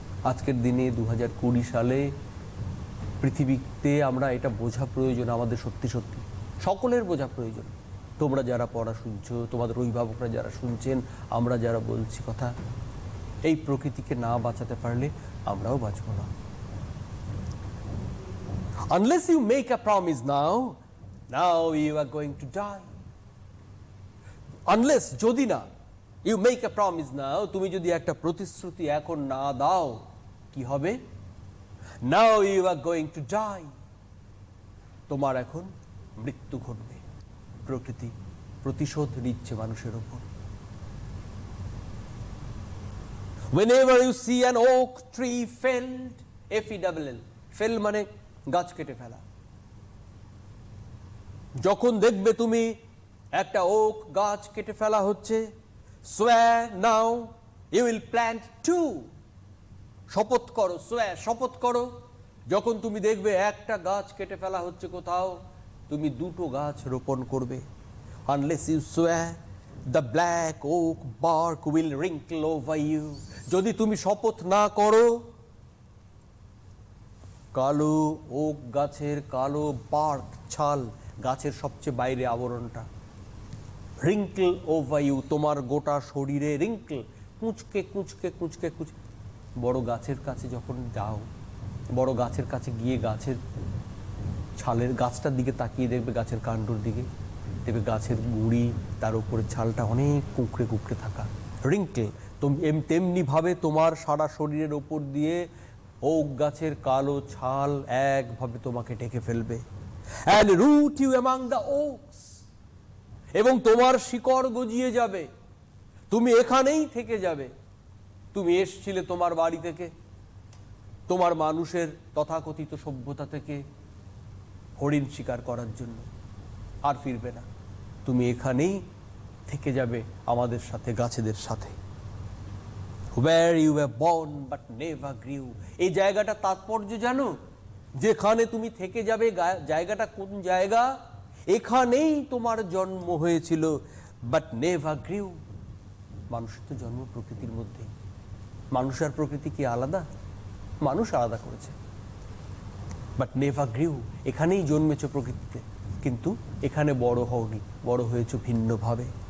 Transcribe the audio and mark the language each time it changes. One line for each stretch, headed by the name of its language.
Bangla: আজকের দিনে 2020 সালে পৃথিবীতে আমরা এটা বোঝা প্রয়োজন, আমাদের সত্যি সত্যি সকলের বোঝা প্রয়োজন। তোমরা যারা পড়া শুনছো, তোমাদের অভিভাবকরা যারা শুনছেন, আমরা যারা বলছি কথা, এই প্রকৃতিকে না বাঁচাতে পারলে আমরাও বাঁচব না।
English: Unless you make a promise now you are going to die.
Bangla: Unless, যদি না,
English: you make a promise now,
Bangla: তুমি যদি একটা প্রতিশ্রুতি এখন না দাও, কি হবে?
English: Now you are going to die.
Bangla: তোমার এখন মৃত্যু ঘটবে। প্রকৃতি প্রতিশোধ নিচ্ছে মানুষের উপর।
English: Whenever you see an oak tree felled, FELL, fell
Bangla: মানে গাছ কেটে ফেলা। যখন দেখবে তুমি একটা ওক গাছ কেটে ফেলা হচ্ছে,
English: swear now you will plant two.
Bangla: শপথ করো, swear, শপথ করো, যখন তুমি দেখবে একটা গাছ কেটে ফেলা হচ্ছে কোথাও, তুমি দুটো গাছ রোপণ করবে।
English: unless you swear the black oak bark will wrinkle over you.
Bangla: যদি তুমি শপথ না করো, কালো ওক গাছের কালো বার্ক ছাল, গাছের সবচেয়ে বাইরে আবরণটা,
English: wrinkle over you,
Bangla: তোমার গোটা শরীরে রিঙ্কল, কুঁচকে কুঁচকে কুঁচকে কুঁচকে। বড় গাছের কাছে যখন যাও, বড় গাছের কাছে গিয়ে গাছের ছালের গাছটার দিকে তাকিয়ে দেখবে, গাছের কাণ্ডর দিকে দেখবে গাছের গুঁড়ি, তার উপরে ছালটা অনেক কুঁকড়ে কুঁকড়ে থাকা, রিঙ্কেল। তেমনি ভাবে তোমার সারা শরীরের ওপর দিয়ে ওক গাছের কালো ছাল একভাবে তোমাকে ঢেকে ফেলবে।
English: and root you among the oaks,
Bangla: এবং তোমার শিকড় গজিয়ে যাবে, তুমি এখানেই থেকে যাবে। তুমি এসছিলে তোমার বাড়ি থেকে, তোমার মানুষের তথাকথিত সভ্যতা থেকে হরিণ শিকার করার জন্য, আর ফিরবে না। তুমি এখানেই থেকে যাবে আমাদের সাথে, গাছেদের সাথে।
English: Where you were born but never grew,
Bangla: এই জায়গাটা তাৎপর্য জানো? যেখানে তুমি থেকে যাবে, জায়গাটা কোন জায়গা? এখানেই তোমার জন্ম হয়েছিল,
English: But never grew.
Bangla: মানুষের তো জন্ম প্রকৃতির মধ্যে, মানুষ আর প্রকৃতি কি আলাদা? মানুষ আলাদা করেছে,
English: But never grew.
Bangla: এখানেই জন্মেছ প্রকৃতিতে, কিন্তু এখানে বড় হওনি, বড় হয়েছে ভিন্নভাবে।